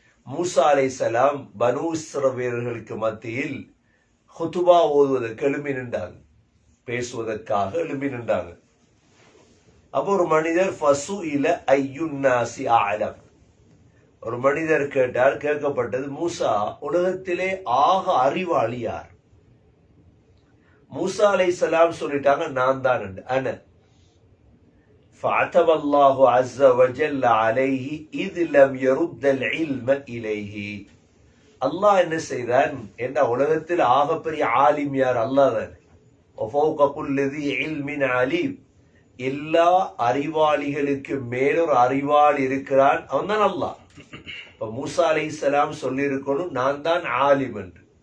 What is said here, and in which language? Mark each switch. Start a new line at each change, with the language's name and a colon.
Tamil: மூசா அலைஹிஸ்ஸலாம் பனு இஸ்ரவேலர்களுக்கு மத்தியில் ஹுதுபா ஓதுவதற்கு எழும்பி நின்றாங்க, பேசுவதற்காக எழும்பி நின்றாங்க. அப்போ ஒரு மனிதர்
Arabic: ஃபசுஇல அய்யுன் நாசி அஅலம்,
Tamil: ஒரு மனிதர் கேட்டார், கேட்கப்பட்டது, மூசா உலகத்திலே ஆக அறிவாளி யார்? மூசா அலைஹிஸ்ஸலாம் சொல்லிட்டாங்க, நான் தான்.
Arabic: அன فعتب الله عز وجل عليه إذ لم يرد العلم إليه.
Tamil: அல்லாஹ் என்ன செய்தான்? என்ன உலகத்தில் ஆகப்பெரிய ஆலிம் யார்? அல்லாஹ் தான்.
Arabic: وفوق كل ذي علم عليم,
Tamil: எல்லா அறிவாளிகளுக்கு மேலொரு அறிவாளி இருக்கிறான், அவன் தான் அல்லாஹ். இப்ப மூசா அலைஹிஸ்ஸலாம் சொல்லி இருக்கணும், நான் தான் ஆலிம் என்று.